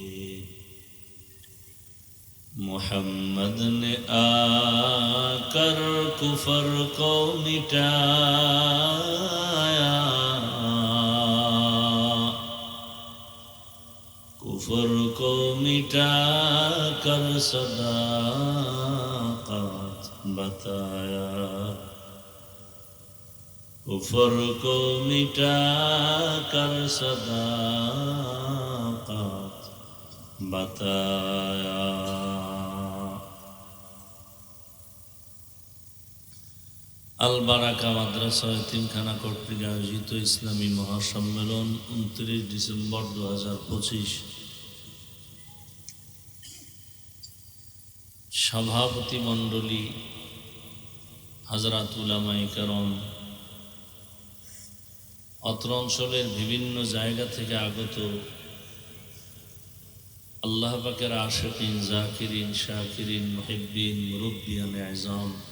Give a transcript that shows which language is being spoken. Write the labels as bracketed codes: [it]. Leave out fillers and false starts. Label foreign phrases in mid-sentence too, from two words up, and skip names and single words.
[ur] محمد نے آ کر کفر کو مٹایا کفر کو مٹا کر صداقت بتایا کفر کو مٹا کر صداقت بتایا [bn] আল বারাকা মাদ্রাসা এতিমখানা কর্তৃক আয়োজিত ইসলামী মহাসম্মেলন 29 ডিসেম্বর 2025 সভাপতি মণ্ডলী হযরত উলামায়ে কেরাম অত্র অঞ্চলের বিভিন্ন জায়গা থেকে আগত আল্লাহ পাকের আশিকিন জাকিরিন শাকিরিন মুহিব্বিন মুরব্বিয়ান আযম